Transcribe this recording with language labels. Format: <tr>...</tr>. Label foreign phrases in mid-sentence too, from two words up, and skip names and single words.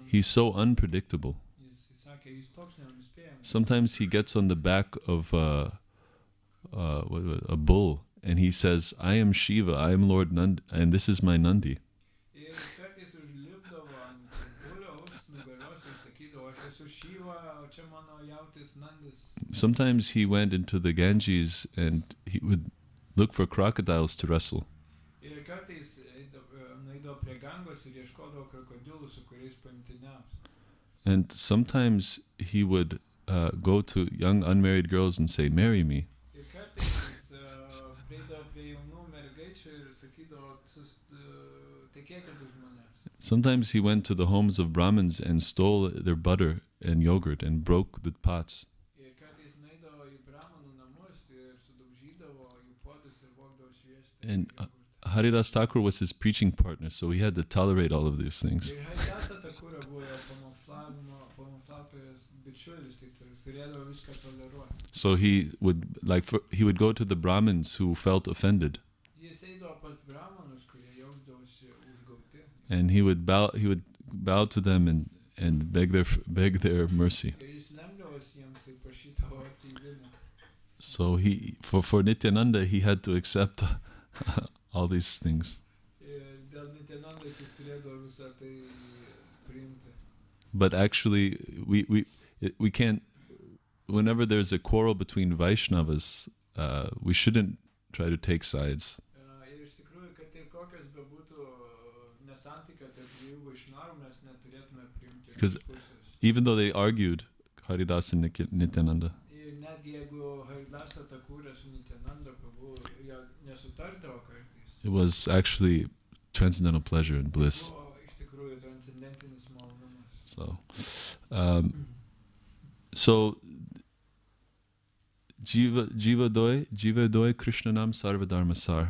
<en>He's so unpredictable.</en> <lt>Jis sakė, jis toks nenuspėjamas.</lt> <en>Sometimes he gets on the back of a bull and he says, "I am Shiva, I am Lord Nandi, and this is my Nandi."</en> <lt>Ir kartais užlipdavo ant buliaus nugaros ir sakydavo, aš esu Šiva, o čia mano jautis Nandis.</lt> <en>Sometimes he went into the Ganges and he would look for crocodiles to wrestle.</en> <lt>Ir kartais nueidavo prie Gangos ir ieškodavo krokodilų, su kuriais paimtiniaus.</lt> <en>And sometimes he would go to young unmarried girls and say, "Marry me."</en> <lt>Ir kartais jis prieidavo prie jaunų mergaičių ir sakydavo, tekėkit už manęs.</lt> <en>Sometimes he went to the homes of Brahmins and stole their butter and yogurt and broke the pots.</en> <lt>Ir kartais nueidavo į Brahmanų namus ir sudaužydavo jų puodus ir vogdavo šviestą.</lt> <en>And Haridas Thakur was his preaching partner, so he had to tolerate all of these things.</en> <lt>Ir Haridasa Thakura buvo jo pamokslautojas bičiulis, tai turėdavo viską toleruoti.</lt> <en>So he would go to the Brahmins who felt offended,</en> <lt>Jis eidavo pas Brahmanus, kurie jausdavosi užgauti.</lt> <en>and he would bow to them and beg their mercy.</en> <lt>Ir jis lemdavosi jiems ir prašydavo atleidimo.</lt> <en>So for Nityananda, he had to accept all these things.</en> <lt>Ir dėl Nityanandos jis turėdavo visą tai priimti.</lt> <en>But actually, we can't. Whenever there's a quarrel between Vaishnavas, we shouldn't try to take sides.</en> <lt>Ir iš tikrųjų, kad ir kokios bebūtų nesantyka tarp dviejų vaišnavų, mes neturėtume priimti</lt> <en>Because</en> <lt>iš pusės.</lt> <en>even though they argued, Haridas and Nityananda,</en> <lt>Ir netgi jeigu Haridasa Thakura su Nityananda Prabhu jie nesutardavo kartais,</lt> <en>it was actually transcendental pleasure and bliss.</en> <lt>buvo iš tikrųjų transcendentinis malonumas.</lt> <bn>So জীবে দয়া কৃষ্ণ নাম সর্ব ধর্ম সার.</bn>